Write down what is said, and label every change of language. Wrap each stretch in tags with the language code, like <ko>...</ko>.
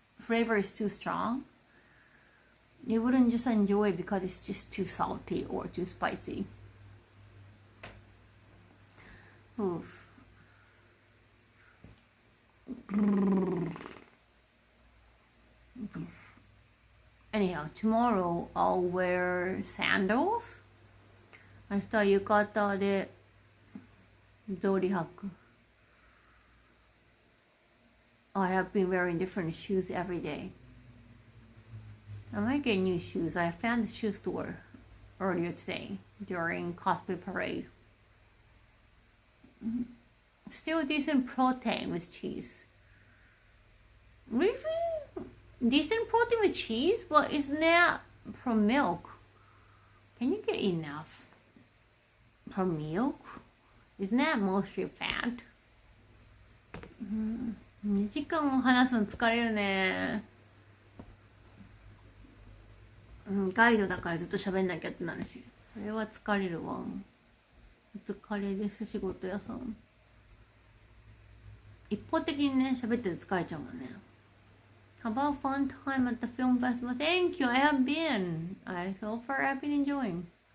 <en>flavor is too strong, you wouldn't just enjoy it because it's just too salty or too spicy. Oof. Anyhow, tomorrow I'll wear sandals.</en> <ja>明日は浴衣で草履履く。</ja> <en>I have been wearing different shoes every day. I might get new shoes. I found the shoe store earlier today during cosplay parade. Still decent protein with cheese. Really? Decent protein with cheese? But isn't that from milk? Can you get enough from milk? Isn't that mostly fat?</en> <ja>2時間も話すの疲れるね。ガイドだからずっと喋んなきゃってなるし、それは疲れるわ。お疲れです、仕事屋さん。一方的にね、喋ってて疲れちゃうもんね。</ja> <en>How about fun time at the film festival? Thank you, I have been. So far I've been enjoying.</en>